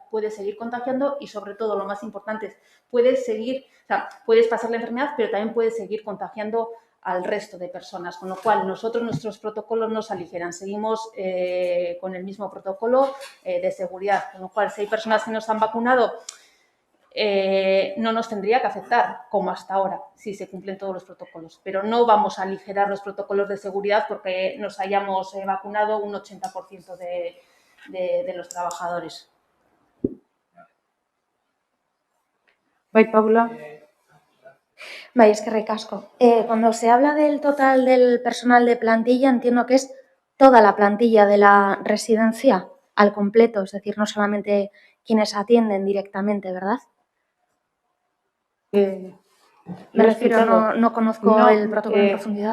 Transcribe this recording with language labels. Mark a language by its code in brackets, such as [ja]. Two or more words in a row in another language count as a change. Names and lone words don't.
[es] Puedes seguir contagiando y sobre todo lo más importante es puedes pasar la enfermedad, pero también puedes seguir contagiando al resto de personas, con lo cual nuestros protocolos no se aligeran, seguimos con el mismo protocolo de seguridad, con lo cual si hay personas que nos han vacunado no nos tendría que afectar como hasta ahora, si se cumplen todos los protocolos, pero no vamos a aligerar los protocolos de seguridad porque nos hayamos vacunado un 80% de los trabajadores. [eu] Bai, Paula. Bai, eskerrik asko. [es] Cuando se habla del total del personal de plantilla, entiendo que es toda la plantilla de la residencia al completo, es decir, no solamente quienes atienden directamente, ¿verdad? Me refiero, no conozco el protocolo en profundidad.